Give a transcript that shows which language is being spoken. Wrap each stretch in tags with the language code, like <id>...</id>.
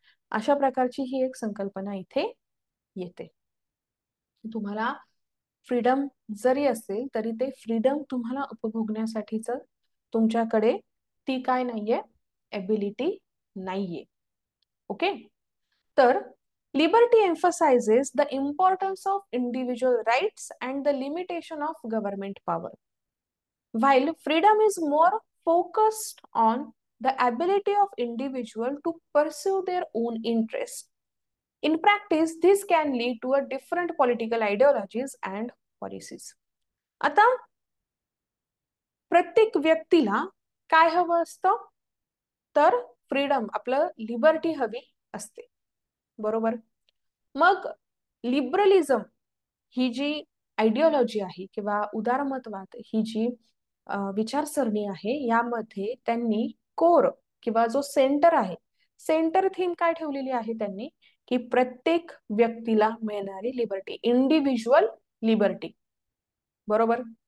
<mr>अशा प्रकारची ही एक संकल्पना इथे येते. तुम्हाला फ्रीडम जरी असेल तरी ते फ्रीडम तुम्हाला उपभोगण्यासाठीच तुमच्याकडे ती काय नाहीये, एबिलिटी नाहीये. ओके.</mr> <en>तर liberty emphasizes the importance of individual rights and the limitation of government power, while freedom is more focused on the ability of individual to pursue their own interests. In practice, this can lead to a different political ideologies and policies.</en> <mr>आता प्रत्येक व्यक्तीला काय हवं असतं, तर freedom, आपलं liberty हवी असते, बरोबर. मग लिबरलिझम ही जी आयडिओलॉजी आहे किंवा उदारमतवाद ही जी विचारसरणी आहे, यामध्ये त्यांनी कोर किंवा जो सेंटर आहे, सेंटर थीम काय ठेवलेली आहे त्यांनी, की प्रत्येक व्यक्तीला मिळणारी लिबर्टी, इंडिव्हिज्युअल लिबर्टी, बरोबर.</mr>